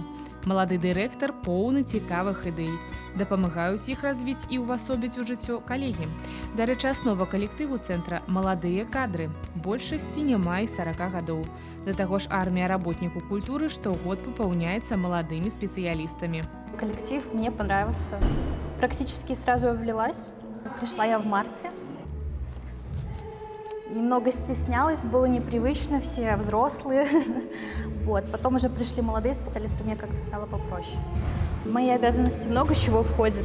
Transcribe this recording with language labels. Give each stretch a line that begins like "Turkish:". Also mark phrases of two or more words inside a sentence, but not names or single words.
Belarusian: Малады дырэктар поўны цікавых ідэй. Дапамагаюць іх развіць і ўвасобіць у жыццё калегі. Дарэчы, аснова калектыву цэнтра – маладыя кадры. Большасці не мае 40 гадоў. Да таго ж армія работнікаў культуры штогод папаўняецца маладымі спецыялістамі.
Russian: Коллектив мне понравился. Практически сразу влилась. Пришла я в марте. Немного стеснялась, было непривычно, все взрослые. Вот. Потом уже пришли молодые специалисты, мне как-то стало попроще. В мои обязанности много чего входит.